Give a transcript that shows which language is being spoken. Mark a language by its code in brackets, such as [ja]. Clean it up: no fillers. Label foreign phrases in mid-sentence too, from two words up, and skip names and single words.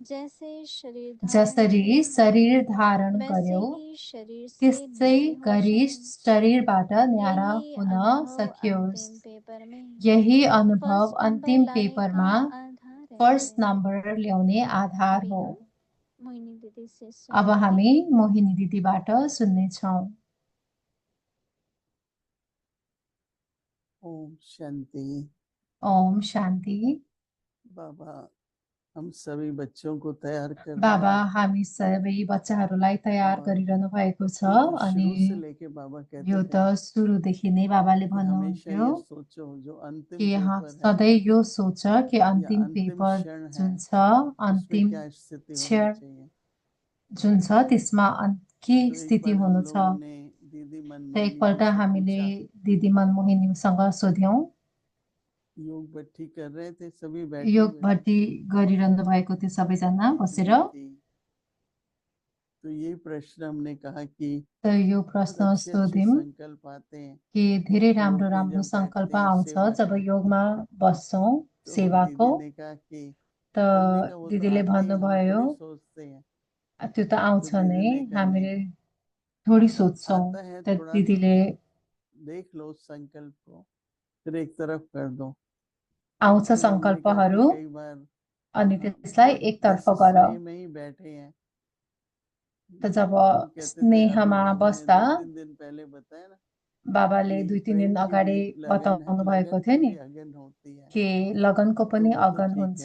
[ne] जसरी शरीर धारण गर्यौ त्यस्तै गरी शरीरबाट न्यारा हुन सकियोस्। यही अनुभव अन्तिम पेपरमा [en] first number [ne] ल्याउने आधार हो। अब हामी मोहिनी दिदीबाट सुन्नेछौँ। ओम शांति। ओम शांति। [hi] बाबा हम सभी बच्चों को तैयार कर [ne] बाबा हामी सबै बच्चाहरूलाई तयार गरिरहनु भएको छ। अनि यो त सुरुदेखि नै बाबाले भन्नुहुन्थ्यो कि सधैँ यो सोच कि अन्तिम पेपर जुन छ अन्तिम क्षण जुन छ त्यसमा के स्थिति हुनु छ। एकपल्ट हामीले दिदी मनमोहिनीसँग सोध्यौं। [hi] योग भट्टी कर रहे थे, सभी [ne] योग भट्टी गरिरहनु भएको थियो सबैजना बसेर। [hi] तो ये प्रश्न हमने कहा कि [ne] यो प्रश्न सोध्यौं कि धेरै राम्रो राम्रो संकल्प आउँछ जब योगमा बस्छौं सेवाको। त दिदीले भन्नुभयो त्यो त आउँछ नै, हामीले थोडी सोच्छौं। त दिदीले [hi] देख लो संकल्प को फिर एक तरफ कर दो। [ne] आउँछ संकल्पहरू अनि त्यसलाई एकतर्फ गर। त जब स्नेहमा बस्दा बाबाले 2-3 दिन अगाडि बताउनु भएको थियो नि कि लगनको पनि अगन हुन्छ।